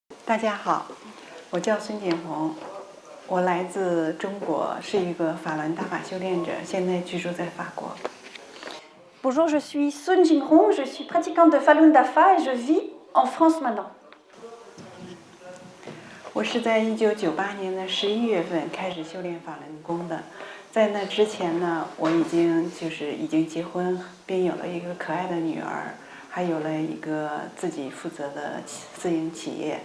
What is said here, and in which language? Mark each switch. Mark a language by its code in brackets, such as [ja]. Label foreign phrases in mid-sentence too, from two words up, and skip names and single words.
[zh] 大家好，我叫孙锦红，我来自中国，是一个法轮大法修炼者，现在居住在法国。 [fr] Bonjour, je suis Sun Jinghong, je suis pratiquante de Falun Dafa et je vis en France maintenant. [zh] 我是在1998年的11月份开始修炼法轮功的，在那之前呢，我已经结婚，并有了一个可爱的女儿，还有了一个自己负责的自营企业。